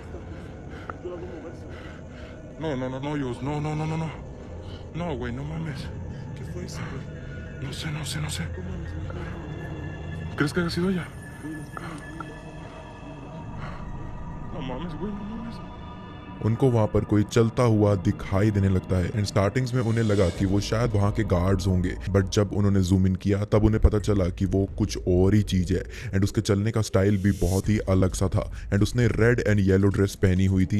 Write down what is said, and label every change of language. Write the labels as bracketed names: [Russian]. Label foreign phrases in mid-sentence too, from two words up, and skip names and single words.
[Spanish] No, Dios. No. No, güey, no mames. ¿Qué fue eso, güey? No sé. ¿Crees que haya sido ella? No mames, güey, no mames. [Hindi] उनको वहां पर कोई चलता हुआ दिखाई देने लगता है एंड स्टार्टिंग्स में उन्हें लगा कि वो शायद वहां के गार्ड्स होंगे, बट जब उन्होंने [English] zoom in [Hindi] किया तब उन्हें पता चला कि वो कुछ और ही चीज है। एंड उसके चलने का स्टाइल भी बहुत ही अलग सा था एंड उसने [English] red and yellow dress [Hindi] पहनी हुई थी।